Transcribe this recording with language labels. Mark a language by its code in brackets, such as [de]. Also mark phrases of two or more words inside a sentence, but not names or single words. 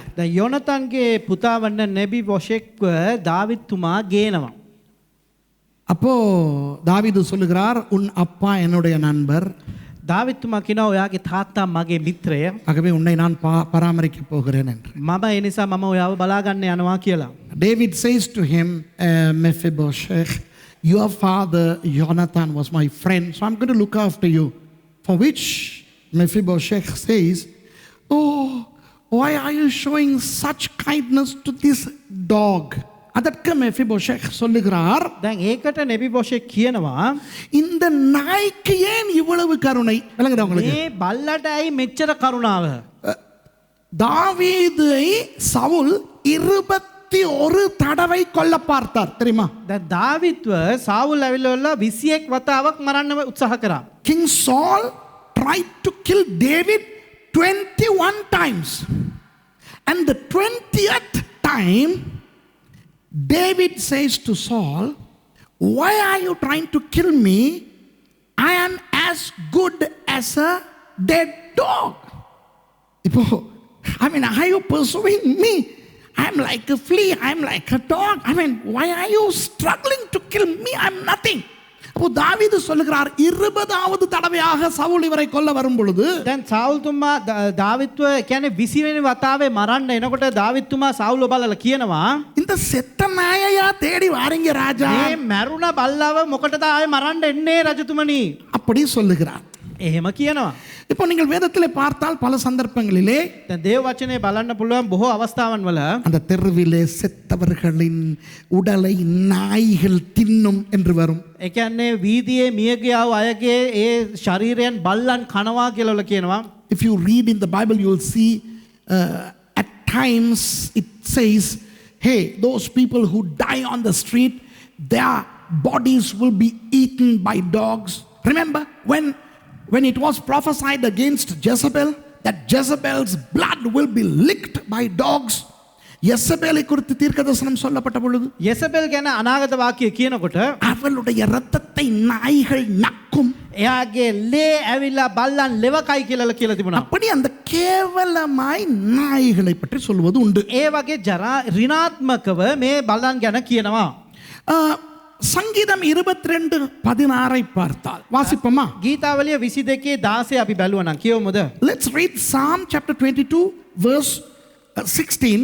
[si] දැන් යොනතාන්ගේ පුතා වන්න නෙබි බොෂෙක්ව දාවිත්තුමා ගේනවා. [ta] அப்போ தாவீது சொல்லுகிறார், உன் அப்பா என்னுடைய நண்பர், [si] දාවිත්තුමා කියනවා ඔයාගේ තාත්තා මගේ මිත්‍රය, [ta] ஆகவே உன்னை நான் பராமரிக்க போகிறேன் என்று. [si] මම ඒ නිසා මම ඔයාව බලා ගන්න යනවා කියලා. [en] David says to him, Mephibosheth, your father Jonathan was my friend, so I'm going to look after you. For which Mephibosheth says, oh, why are you showing such kindness to this dog? [ta] அதற்கு மெஃபிபோஷெத் சொல்லுகிறார், [si] දැන් ඒකට නෙබි බොෂෙක් කියනවා, [ta] இந்த நாய்க்கு ஏன் இவ்வளவு கருணை? விளங்குதா உங்களுக்கு? [si] මේ බල්ලට ඇයි මෙච්චර කරුණාව? [ta] தாவீதை சவுல் 21 தடவை கொல்ல பார்த்தார், தெரியுமா? [si] දැන් දාවිත්ව සාවුල් ඇවිල්ලා 21 වතාවක් මරන්න උත්සාහ කරා. [en] King Saul tried to kill David 21 times. And the 20th time, David says to Saul, why are you trying to kill me? I am as good as a dead dog. I mean, are you pursuing me? I'm like a flea, I'm like a dog. I mean, why are you struggling to kill me? I'm nothing. [ta] அப்போ தாவீது சொல்லுகிறார் 20வது தடவையாக சவுல் இவரை கொல்ல வரும் பொழுது [si] දැන් සෞල්තුමා දාවිත්ව කියන්නේ 20 වෙනි වතාවේ මරන්න එනකොට දාවිත්තුමා සෞල්ව බලලා කියනවා [ta] இந்த செத்த நாயையா தேடி வாரீங்க ராஜா [si] මේ මැරුණ බල්ලව මොකටද ආයේ මරන්න එන්නේ රජතුමනි [ta] அப்படி சொல்லுகிறார். [si] එහෙම කියනවා. [ta] இப்போ நீங்கள் வேதத்தில் பார்த்தால் பல சந்தர்ப்பங்களிலே [si] දැන් දේව වචනේ බලන්න පුළුවන් බොහෝ අවස්ථාවන් වල [ta] அந்த தெருவிலே செத்தவர்களின் உடலை நாய்கள் தின்னும் என்று வரும். [si] ඒ කියන්නේ වීදියේ මියගියව අයගේ ඒ ශරීරයන් බල්ලන් කනවා කියලා කියනවා. [en] If you read in the Bible, you will see at times it says, hey, those people who die on the street, their bodies will be eaten by dogs. Remember when it was prophesied against Jezebel, that Jezebel's blood will be licked by dogs. [ta] யெசபேலை குறித்து தீர்க்கதரிசனம் சொல்லப்பட்ட பொழுது [si] யெசபெல் ගැන අනාගත වාක්‍යය කියනකොට [ta] அவளுடைய இரத்தத்தை நாய்கள் நக்கும். [si] එයාගේ ලේ ඇවිල්ලා බල්ලන් ලෙවකයි කියලා තිබුණා. [ta] அப்படி அந்த கேவலமாய் நாய்களை பற்றி சொல்வது உண்டு. [si] ඒ වගේ ජරා ඍණාත්මකව මේ බල්ලන් ගැන කියනවා. [ta] சங்கீதம் 22:16 பார்த்தால் வாசிப்போமா? [si] ගීතාවලිය 22:16 අපි බැලුවා නම් කියවමුද? [en] Let's read Psalm chapter 22 verse 16.